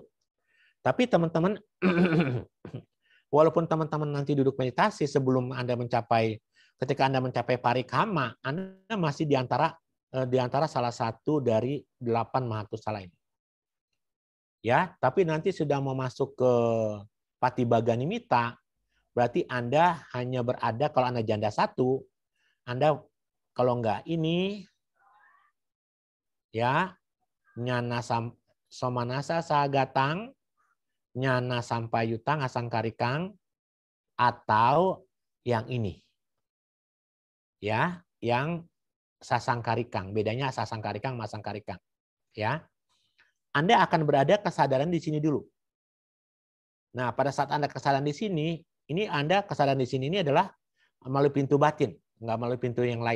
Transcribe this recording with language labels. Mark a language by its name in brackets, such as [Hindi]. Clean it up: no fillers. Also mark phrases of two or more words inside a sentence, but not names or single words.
[Indonesian] Tapi teman-teman, walaupun teman-teman nanti duduk meditasi sebelum ketika Anda mencapai parikhama, Anda masih di antara salah satu dari 8 mahakusala ini. Ya, tapi nanti sudah mau masuk ke [Pali] patibaga nimita, [Indonesian] berarti Anda hanya berada, kalau Anda janda 1, Anda kalau enggak ini, ya, [Pali] nyana somanasa sagatang, nyana sampayutang asangkarikang, [Indonesian] atau yang ini. Ya, yang sasangkarikang. Bedanya sasangkarikang sama sangkarikang. Ya. Anda akan berada kesadaran di sini dulu. Nah, pada saat Anda kesadaran di sini, ini Anda kesadaran di sini ini adalah melalui pintu batin, enggak melalui pintu yang lain.